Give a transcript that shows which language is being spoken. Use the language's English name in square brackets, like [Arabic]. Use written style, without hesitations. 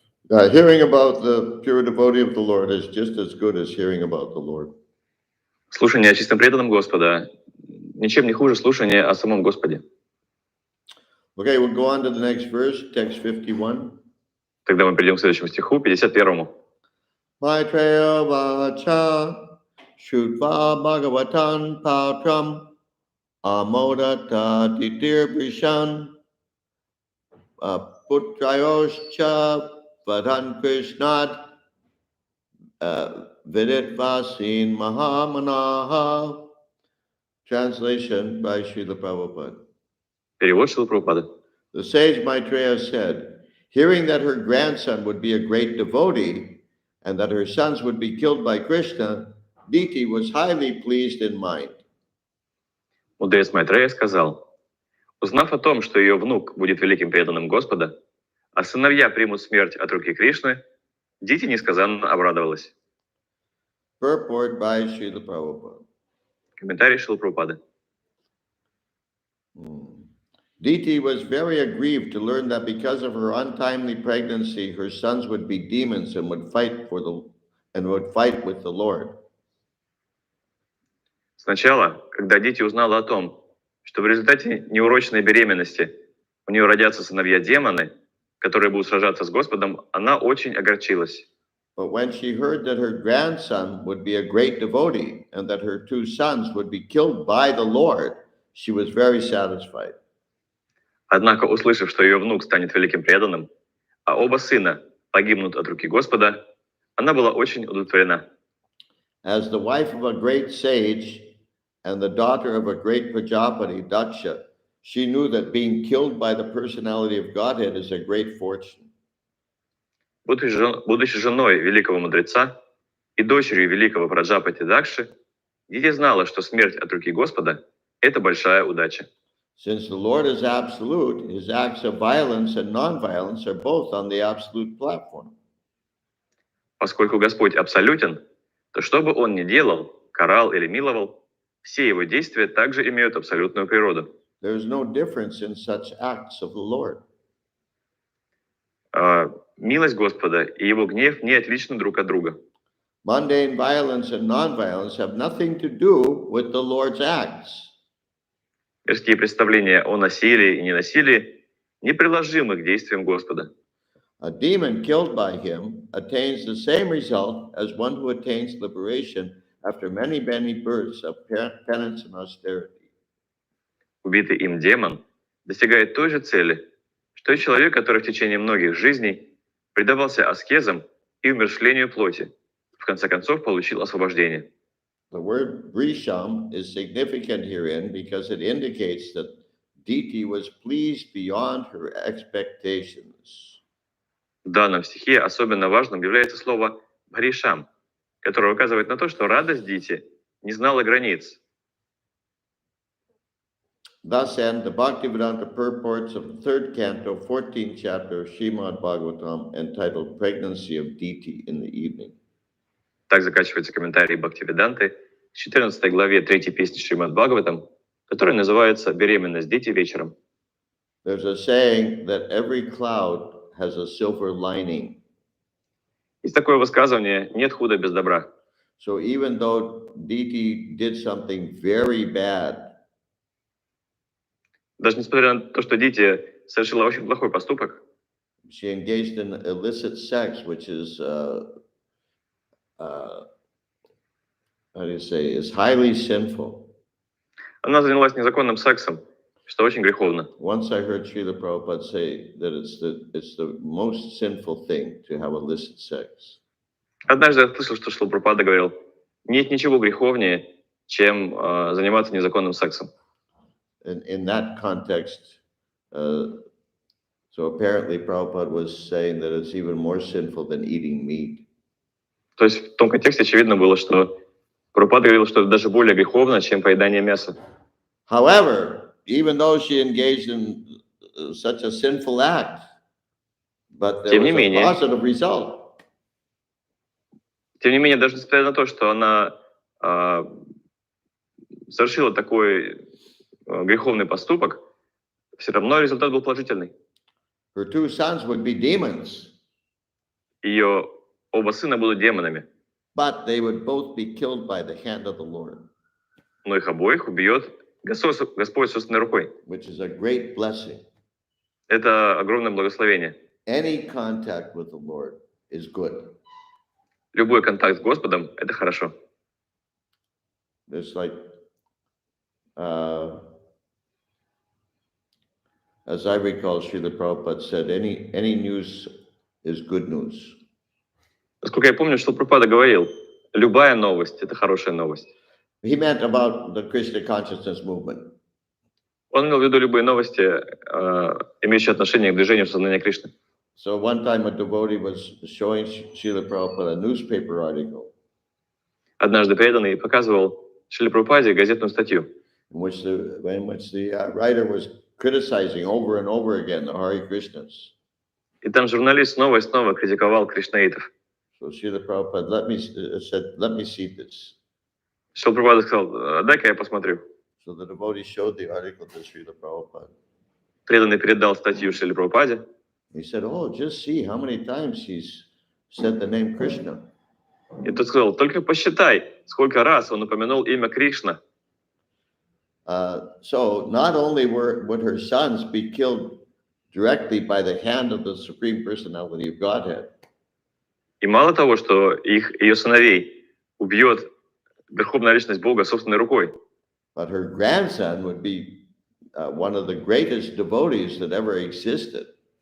[English] Hearing about the pure devotee of the Lord is just as good as hearing about the Lord. [Russian] Слушание о чистом преданном Господа ничем не хуже слушания о самом Господе. [English] Okay, we'll go on to the next verse, text 51. [Russian] Тогда мы перейдем к следующему стиху, 51-му. [Sanskrit] Maitreya vacha Shutva Bhagavatam Patram Amodata Titir Brishan Putrayoscha Vadan Krishnad Vidit Vasin Mahamanaha. [English] Translation by Srila Prabhupada. [Russian] Перевод Шрила Прабхупады. [English] The sage Maitreya said, hearing that her grandson would be a great devotee and that her sons would be killed by Krishna, Diti was highly pleased in mind. [Russian] Мудрец Майтрея сказал: узнав о том, что ее внук будет великим преданным Господа, а сыновья примут смерть от руки Кришны, Дити несказанно обрадовалась. [English] Purport by Srila Prabhupada. [Russian] Комментарий Шрилы Прабхупады. [English] Diti was very aggrieved to learn that because of her untimely pregnancy, her sons would be demons and would fight with the Lord. [Russian] Сначала, когда Дити узнала о том, что в результате неурочной беременности у нее родятся сыновья-демоны, которые будут сражаться с Господом, она очень огорчилась. [English] But when she heard that her grandson would be a great devotee and that her two sons would be killed by the Lord, she was very satisfied. [Russian] Однако, услышав, что ее внук станет великим преданным, а оба сына погибнут от руки Господа, она была очень удовлетворена. [English] As the wife of a great sage and the daughter of a great Prajapati, Daksha, she knew that being killed by the personality of Godhead is a great fortune. [Russian] Будучи женой великого мудреца и дочерью великого Праджапати Дакши, Дити знала, что смерть от руки Господа – это большая удача. [English] Since the Lord is absolute, his acts of violence and non-violence are both on the absolute platform. [Russian] Поскольку Господь абсолютен, то что бы он ни делал, карал или миловал, все его действия также имеют абсолютную природу. [English] There is no difference in such acts of the Lord. [Russian] Милость Господа и его гнев не отличны друг от друга. [English] Mundane violence and non-violence have nothing to do with the Lord's acts. [Russian] Мирские представления о насилии и ненасилии неприложимы к действиям Господа. [English] A demon killed by him attains the same result as one who attains liberation after many, many births of penance and austerity. [Russian] Убитый им демон достигает той же цели, что и человек, который в течение многих жизней предавался аскезам и умерщвлению плоти, в конце концов получил освобождение. [English] The word Vrisham is significant herein because it indicates that Diti was pleased beyond her expectations. [Russian] В данном стихе особенно важным является слово «бхаришам», которое указывает на то, что радость Дити не знала границ. [English] Thus end the Bhaktivedanta purports of the 3rd canto, 14th chapter of Srimad Bhagavatam, entitled Pregnancy of Diti in the Evening. [Russian] Так заканчивается комментарий Бхактивиданты в 14 главе 3 песни Шримад Бхагаватам, которая называется «Беременность Дити вечером». [English] There's a saying that every cloud has a silver lining. [Russian] Есть такое высказывание «нет худа без добра». [English] So even though Diti did something very bad, [Russian] Даже несмотря на то, что Дити совершила очень плохой поступок, [English] she engaged in illicit sex, which is, is highly sinful. [Russian] она занялась незаконным сексом, что очень греховно. [English] Once I heard Srila Prabhupada say that it's the most sinful thing to have illicit sex. [Russian] Однажды я слышал, что Шрила Прабхупада говорил, нет ничего греховнее, чем заниматься незаконным сексом. [English] In that context, so apparently Prabhupada was saying that it's even more sinful than eating meat. [Russian] То есть в том контексте очевидно было, что Прабхупада говорил, что это даже более греховно, чем поедание мяса. [English] However, even though she engaged in such a sinful act, but there was a positive result. [Russian] Тем не менее, даже несмотря на то, что она совершила такой греховный поступок, все равно результат был положительный. [English] Her two sons would be demons. [Russian] Ее оба сына будут демонами. [English] But they would both be killed by the hand of the Lord. [Russian] Но их обоих убьет Господь собственной рукой. [English] Which is a great blessing. [Russian] Это огромное благословение. [English] Any contact with the Lord is good. [Russian] Любой контакт с Господом – это хорошо. [English] It's like, as I recall, Srila Prabhupada said, any news is good news. [Russian] Насколько я помню, что Прабхупада говорил, любая новость – это хорошая новость. [English] He meant about the Krishna consciousness movement. [Russian] Он имел в виду любые новости, имеющие отношение к движению сознания Кришны. [English] So one time a devotee was showing Srila Prabhupada a newspaper article. [Russian] Однажды преданный показывал Шриле Прабхупаде газетную статью. [English] in which the writer was criticizing over and over again the Hare Krishnas. [Russian] И там журналист снова и снова критиковал кришнаитов. [English] So Srila Prabhupada said, let me see this. [Russian] Шрила Прабхупада сказал, дай-ка я посмотрю. [English] So the devotee showed the article to Srila Prabhupada. [Russian] Преданный передал статью Шриле Прабхупаде. [English] He said, oh, just see how many times he's said the name Krishna. [Russian] И тот сказал, только посчитай, сколько раз он упомянул имя Кришна. [English] So not only would her sons be killed directly by the hand of the Supreme Personality of Godhead, [Russian] И мало того, что ее сыновей убьет Верховная Личность Бога собственной рукой, [English] but her grandson would be one of the greatest devotees that ever existed.